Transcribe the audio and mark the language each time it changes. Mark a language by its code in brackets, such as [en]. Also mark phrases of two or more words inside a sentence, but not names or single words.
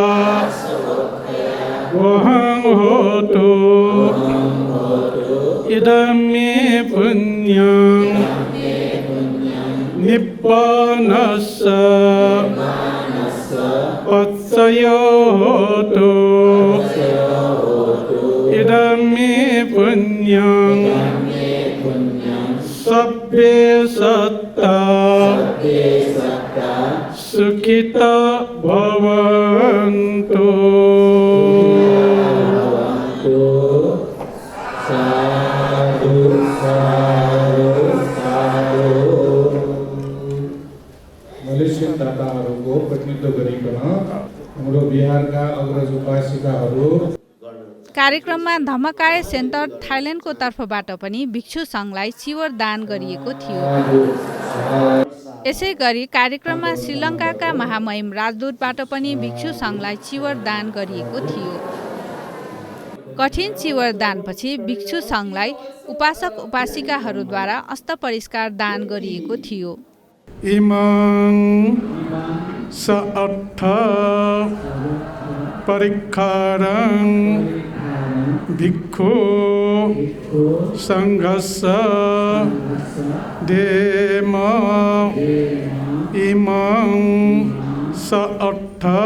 [pi] वहं होतु इदं मे पुण्यं निब्बानस्य पत्सयो होतु इदमे पुण्यं सब्बे सत्ता सुखिता भवन्तु। [ne] मलेसियन दाताहरूको प्रतिनिधित्व गरिकन हाम्रो बिहारका अग्रज उपासिकाहरू कार्यक्रममा धम्मकाय सेन्टर थाइल्यान्डको तर्फबाट पनि भिक्षु सङ्घलाई चिवर दान गरिएको थियो। यसै गरी कार्यक्रममा श्रीलङ्काका महामहिम राजदूतबाट पनि भिक्षु सङ्घलाई चिवर दान गरिएको थियो। कठिन चिवर दानपछि भिक्षु सङ्घलाई उपासक उपासिकाहरूद्वारा अस्तपरिष्कार दान गरिएको थियो। [pi] इमं सअर्थ परिक्खारं भिक्षु संघस्य देम इमं सअर्थ